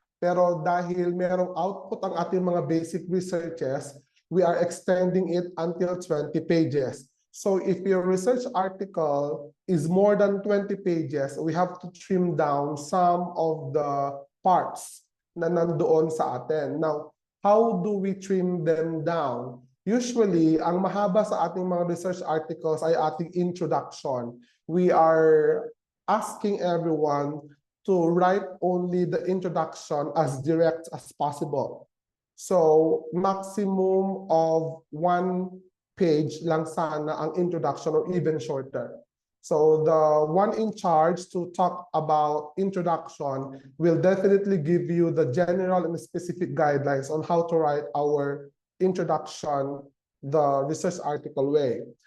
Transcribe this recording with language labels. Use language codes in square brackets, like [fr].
[tl] Pero dahil merong [en] output ang ating mga basic researches, we are extending it until 20 pages. So if your research article is more than 20 pages, we have to trim down some of the parts [tl] na nandoon sa atin. [en] Now, how do we trim them down? [tl] Usually, ang mahaba sa ating mga research articles ay ating introduction. [en] We are asking everyone to write only the introduction as direct as possible. So, maximum of 1 page lang sana ang introduction or even shorter. So, the one in charge to talk about introduction will definitely give you the general and specific guidelines on how to write our introduction, the research article way.